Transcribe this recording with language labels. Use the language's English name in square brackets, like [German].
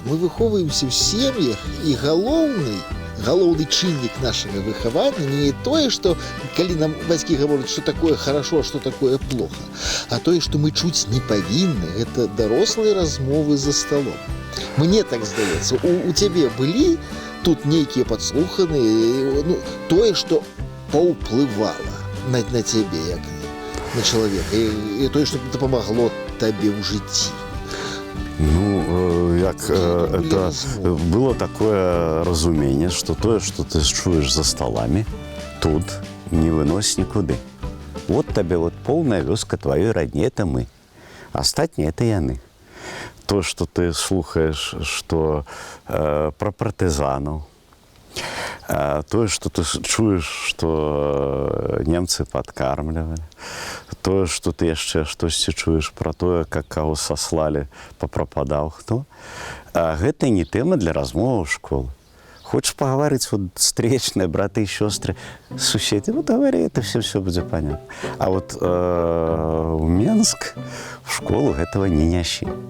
[Belarusian] Мы выхоўваемся ў сем'ях, і галоўны чыннік нашага выхавання не тое, што калі нам бацькі гавораць, што такое [Russian] хорошо, [Belarusian] а што такое [Russian] плохо, [Belarusian] а тое, што мы чуць не павінны, гэта дарослыя размовы за сталом. Мне так здаецца, у цябе былі тут нейкія падслуханыя, ну, тое, што паўплывала на цябе як на чалавека, і тое, што дапамагло табе ў жыцці. Ну, як это было такое разуменне, што тое, што ты чуеш за столами, тут не вынось нікуды. Вот табе вот полная вёска тваёй радні, это мы. Астатнія это яны. То, што ты слухаеш, што пра партызанаў, тое, што ты чуеш, што немцы падкармлівалі, тое, што ты яшчэ штосьці чуеш пра тое, как каго саслалі, папрападаў хто, гэта не тэма для размовы ў школы. [Russian] Хочешь паговорить, вот встречные браты и сестры, суседи, вот говори, это все будет понятно. А вот в Менск, в школу этого не нящи.